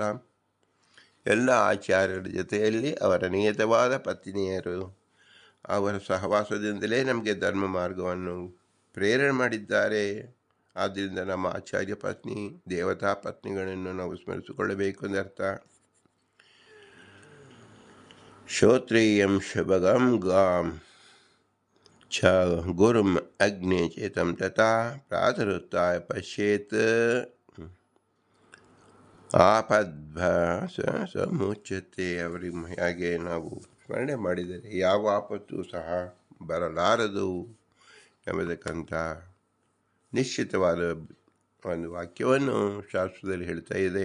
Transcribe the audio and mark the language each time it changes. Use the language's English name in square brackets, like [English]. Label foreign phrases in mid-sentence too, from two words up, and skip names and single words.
[Kannada] ಎಲ್ಲ ಆಚಾರ್ಯರ ಜೊತೆಯಲ್ಲಿ ಅವರ ನಿಯತವಾದ ಪತ್ನಿಯರು, ಅವರ ಸಹವಾಸದಿಂದಲೇ ನಮಗೆ ಧರ್ಮ ಮಾರ್ಗವನ್ನು ಪ್ರೇರಣೆ ಮಾಡಿದ್ದಾರೆ. ಆದ್ದರಿಂದ ನಮ್ಮ ಆಚಾರ್ಯ ಪತ್ನಿ, ದೇವತಾ ಪತ್ನಿಗಳನ್ನು ನಾವು ಸ್ಮರಿಸಿಕೊಳ್ಳಬೇಕು ಎಂದರ್ಥ. [Sanskrit] ಶ್ರೋತ್ರಿಯಂ ಶುಭಗಂ ಗಾಂ ಚ ಗುರುಂ ಅಗ್ನಿ ಚೇತಂ ತಥಾ ಪ್ರಾತರುತ್ತಾಯ ಪಶ್ಯೇತ್ ಆಪದ್ಭಾಸ ಸಮುಚ್ಯತೆ. [Kannada] ಅವರಿಗೆ ಹಾಗೆ ನಾವು ಸ್ಮರಣೆ ಮಾಡಿದರೆ ಯಾವ ಆಪತ್ತು ಸಹ ಬರಲಾರದು ಎಂಬತಕ್ಕಂಥ ನಿಶ್ಚಿತವಾದ ಒಂದು ವಾಕ್ಯವನ್ನು ಶಾಸ್ತ್ರದಲ್ಲಿ ಹೇಳ್ತಾ ಇದೆ.